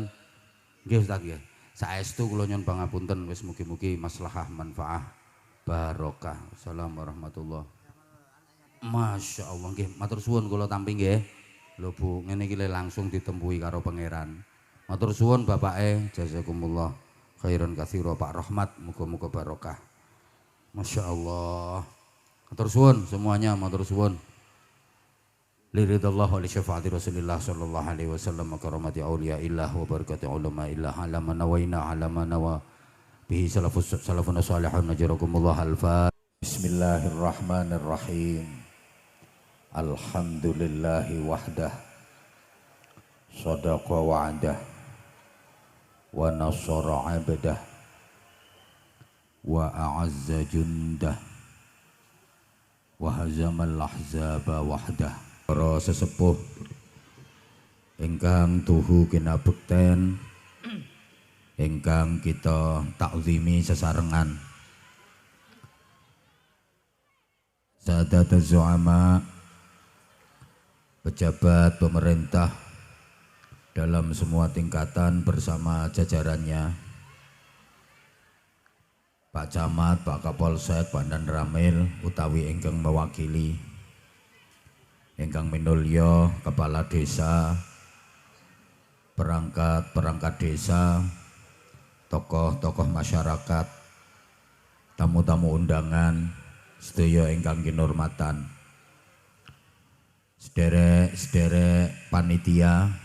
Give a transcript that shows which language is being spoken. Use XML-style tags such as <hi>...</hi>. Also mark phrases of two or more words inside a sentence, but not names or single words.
<jv>Nggih Ustaz nggih. Saestu kula nyuwun pangapunten wis mugi-mugi maslahah manfaah barokah.</jv> <ar>السلام عليكم ورحمة الله. ما شاء الله</ar> <jv>nggih, matur suwun kula tampi nggih. Lho Bu, ngene iki langsung ditempuhi karo pangeran. Matur suwun bapake,</jv> <ar>جزاكم الله خيرا كثيرا</ar> <jv>Pak Rahmat, muga-muga barokah.</jv> <ar>ما شاء الله.</ar> <jv>Matur suwun semuanya, matur suwun.</jv> <ar>لرضا الله ولشفاعة رسول الله صلى الله عليه وسلم وكرامات أولياء الله وبركات علماء الله على من نوينا على من نوى به السلف الصالح نجاركم الله ألفا. بسم الله الرحمن الرحيم الحمد لله وحده. صدق وعده ونصر عبده. وأعز جنده. وهزم الأحزاب وحده.</ar> <jv>Para sesepuh ingkang tuhu kinabekten, ingkang kita takzimi sesarengan,</jv> <ar>سادة الزعماء,</ar> <id>pejabat pemerintah dalam semua tingkatan bersama jajarannya,</id> <jv>Pak Camat, Pak Kapolsek, Pak Dan Ramil utawi ingkang mewakili, ingkang minulya kepala desa,</jv> <id>perangkat desa, tokoh-tokoh masyarakat, tamu-tamu undangan,</id> <jv>sedaya ingkang kinurmatan, sederek panitia,</jv>